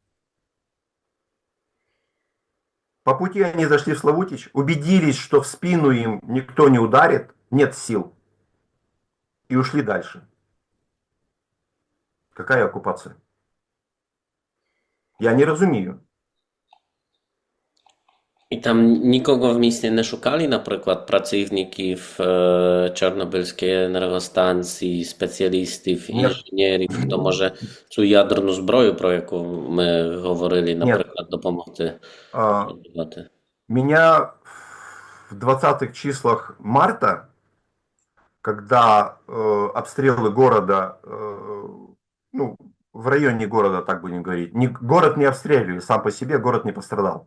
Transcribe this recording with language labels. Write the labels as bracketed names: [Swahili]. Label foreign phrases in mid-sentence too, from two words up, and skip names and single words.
[Russian] По пути они зашли в Славутич, убедились, что в спину им никто не ударит, нет сил. И ушли дальше. Какая оккупация? [Ukrainian] Я не розумію. [Polish] I tam nikogo w mieście nie szukali, na przykład pracowników czarnobylskiej energostacji, specjalistów, [Russian] Нет, [Polish] inżynierów, kto może [Ukrainian] цю ядерну зброю, про яку ми говорили, [Russian] нет. [Ukrainian] наприклад, допомогти. [Russian] Меня в 20-х числах марта, когда обстрелы города, ну, в районе города, так будем говорить, город не обстреливали, сам по себе город не пострадал.